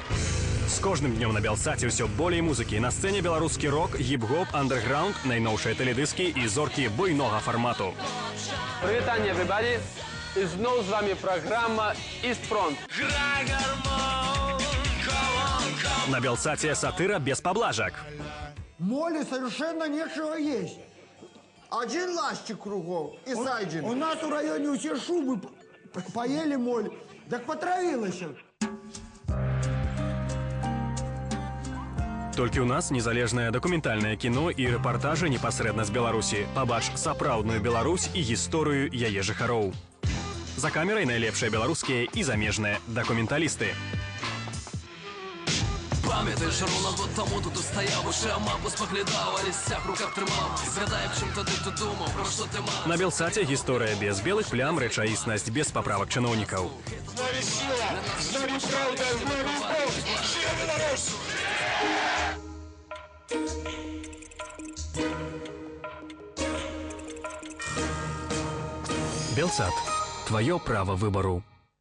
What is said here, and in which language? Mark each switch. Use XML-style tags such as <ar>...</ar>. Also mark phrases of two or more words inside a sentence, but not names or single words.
<be>З кожным днём на Белсаце ўсё болей музыкі. На сцэне беларускі рок, гіп-гоп, андэрграунд, найноўшыя тэледыскі і зоркі буйнога фармату. Прывітанне, everybody! І зноў з вами праграма «East Front».</be> <ru>На Белсаце сатыра без поблажек. Моле совершенно нечего есть. Один ластик кругом и сайдин. У нас в районе все шубы поели моль. Так потравилась.</ru> <be>Толькі ў нас незалежнае дакументальнае кіно і рэпартажы непасрэдна з Беларусі. Пабач сапраўдную Беларусь і гісторыю яе жыхароў. За камерай найлепшыя беларускія і замежныя дакументалісты.</be> <uk>Пам'ятаєш, ровно год тому тут стояв, уше мапу споглядав, а лістях в руках тримав. Згадай, б чим тоді ти думав, про що ти мав.</uk> <be>На Белсаце гісторыя без белых плям, рэчаіснасць без паправак чыноўнікаў.</be> <uk>З нами сила, з нами правда, з нами любов! Жива Беларусь!</uk> <be>Белсат. Твоё право выбору.</be>